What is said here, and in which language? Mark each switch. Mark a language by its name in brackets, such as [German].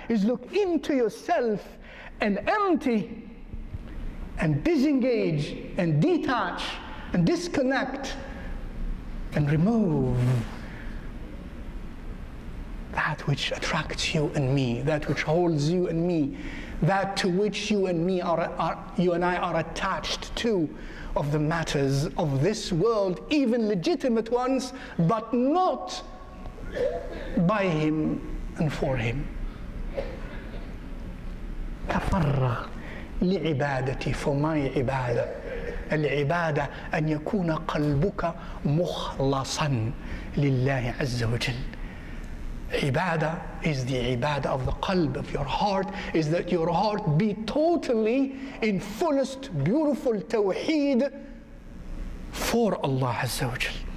[English] Is look into yourself and empty and disengage and detach and disconnect and remove that which attracts you and me, that which holds you and me, that to which you and me you and I are attached to, of the matters of this world, even legitimate ones, but not by Him and for Him. [Arabic] تفرغ لعبادتي, [English] for my ibadah. [Arabic] العبادة أن يكون قلبك مخلصا لله عز وجل. [English] Ibadah is the ibadah of the qalb, of your heart, is that your heart be totally in fullest beautiful tawheed for Allah Azza wa Jal.